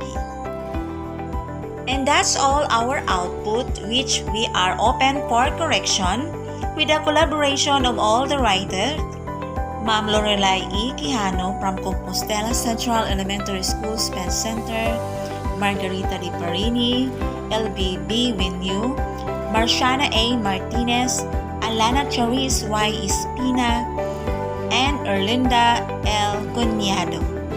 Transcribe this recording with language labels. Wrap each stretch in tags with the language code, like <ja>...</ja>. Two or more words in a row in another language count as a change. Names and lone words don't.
<en>And that's all our output, which we are open for correction with the collaboration of all the writers, Ma'am Lorelai E. Quijano from Compostela Central Elementary School Spence Center, Margarita Di Parini, LB Winyu, Marciana A. Martinez, Alana Charis Y. Espina, and Erlinda L. Cunyado.</en>